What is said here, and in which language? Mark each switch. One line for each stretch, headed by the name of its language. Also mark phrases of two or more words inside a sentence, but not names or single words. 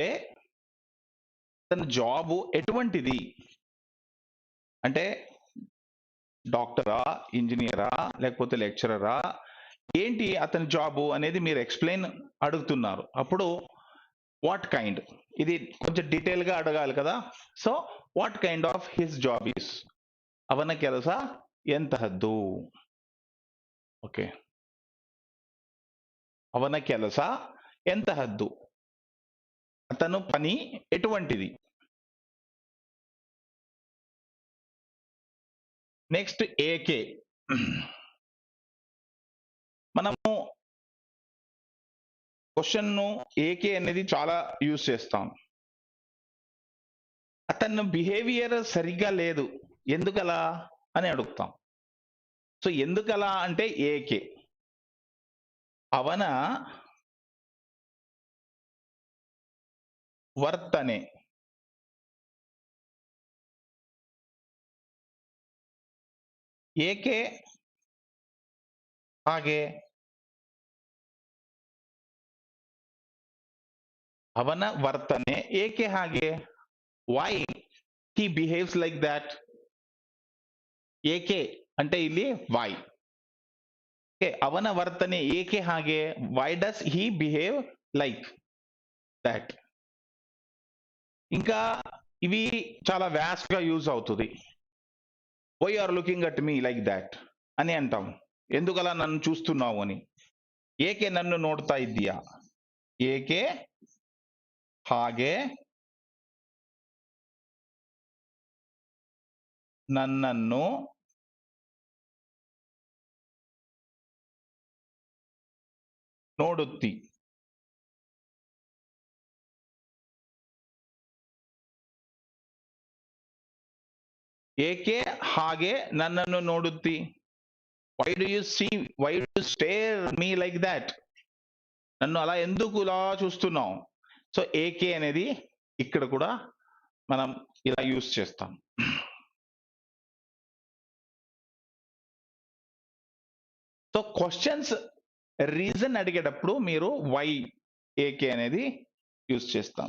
Telugu: తన జాబ్ ఎటువంటిది, అంటే డాక్టరా, ఇంజనీరా, లేకపోతే లెక్చరరా, ఏంటి అతని జాబు అనేది మీరు ఎక్స్ప్లెయిన్ అడుగుతున్నారు. అప్పుడు
English: what kind,
Telugu: ఇది కొంచెం డీటెయిల్ గా అడగాలి కదా.
English: so what kind of his job is,
Kannada: ಅವನ ಕೆಲಸ ಎಂತಹದ್ದು.
Telugu: ఓకే,
Kannada: ಅವನ ಕೆಲಸ ಎಂತಹದ್ದು,
Telugu: అతను పని ఎటువంటిది. నెక్స్ట్ ఏకే, మనము క్వశ్చన్ ను ఏకే అనేది చాలా యూజ్ చేస్తాం. అతను బిహేవియర్ సరిగ్గా లేదు, ఎందుకలా అని అడుగుతాం. సో ఎందుకలా అంటే ఏకే,
Kannada: ಅವನ ವರ್ತನೆ, ಏಕೆ ಹಾಗೆ, ಅವನ ವರ್ತನೆ ಏಕೆ ಹಾಗೆ,
English: ವೈ he behaves like that.
Telugu: ಏಕೆ అంటే ಇಲ್ಲಿ why. ఓకే,
Kannada: ಅವನ ವರ್ತನೆ ಏಕೆ ಹಾಗೆ,
English: why does he behave like that.
Telugu: ఇంకా ఇవి చాలా వ్యాస్ట్ గా యూజ్ అవుతుంది.
English: why are looking at me like that
Telugu: అని అంటాం, ఎందుకలా నన్ను చూస్తున్నావు అని.
Kannada: ಏಕೆ ನನ್ನು ನೋಡ್ತಾ ಇದ್ದೀಯಾ, ఏకే ಹಾಗೆ నన్నನ್ನು ನೋಡುತ್ತಿ. ఏకే ಹಾಗೆ నన్నನ್ನು ನೋಡುತ್ತಿ,
English: why do you see, why do you stare me like that,
Telugu: నన్ను అలా ఎందుకు ఇలా చూస్తున్నావు. సో ఏకే అనేది ఇక్కడ కూడా మనం ఇలా యూజ్ చేస్తాం. సో క్వశ్చన్స్ రీజన్ అడిగేటప్పుడు మీరు వై, ఏకే అనేది యూజ్ చేస్తాం.